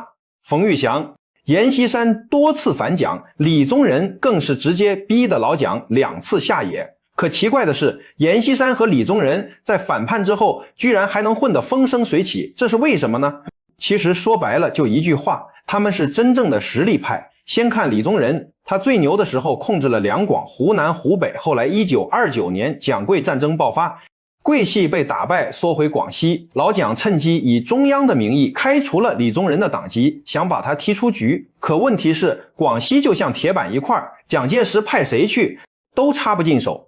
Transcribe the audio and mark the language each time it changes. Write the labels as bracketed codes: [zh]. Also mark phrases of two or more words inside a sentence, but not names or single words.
[zh] 馮玉祥、阎錫山多次反蔣，李宗仁更是直接逼得老蔣2次下野。可奇怪的是，阎錫山和李宗仁在反叛之後居然還能混得風生水起，這是為什麼呢？其實說白了就一句話，他們是真正的實力派。先看李宗仁，他最牛的时候控制了两廣、湖南、湖北，後來1929年蔣桂戰爭爆發，桂系被打敗，縮回廣西，老蔣趁機以中央的名義開除了李宗仁的黨籍，想把他踢出局。可問題是，廣西就像鐵板一塊，蔣介石派誰去都插不進手。